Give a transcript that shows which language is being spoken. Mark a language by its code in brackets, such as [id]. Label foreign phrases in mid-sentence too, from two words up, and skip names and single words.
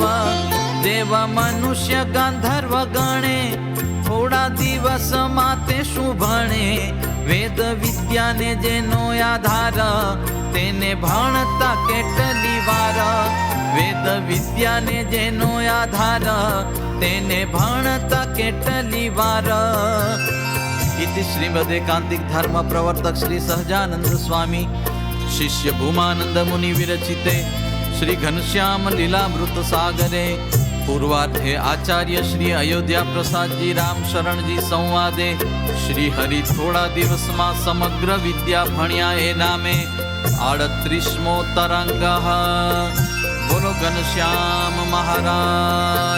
[gu] દેવ મનુષ્ય ગાંધર્વ ગણે, થોડા દિવસમાં તે શું ભણે? વેદ વિદ્યાને જેનો આધાર, તેને ભણતા કેટલી વાર? વેદ વિદ્યાને જેનો આધાર, તેને ભણતા કેટલી વાર? [sa] इति श्रीमद् एकांतिक धर्म प्रवर्तक श्री सहजानंद स्वामी शिष्य भूमानंद मुनि विरचिते श्री घनश्याम लीलामृत सागरे पूर्वार्धे आचार्य श्री अयोध्या प्रसाद जी राम शरण जी संवादे श्री हरि [gu] થોડા દિવસ માં સમગ્ર વિદ્યા ભણ્યા એ નામે 38મો તરંગ। [hi] बोलो घनश्याम महाराज।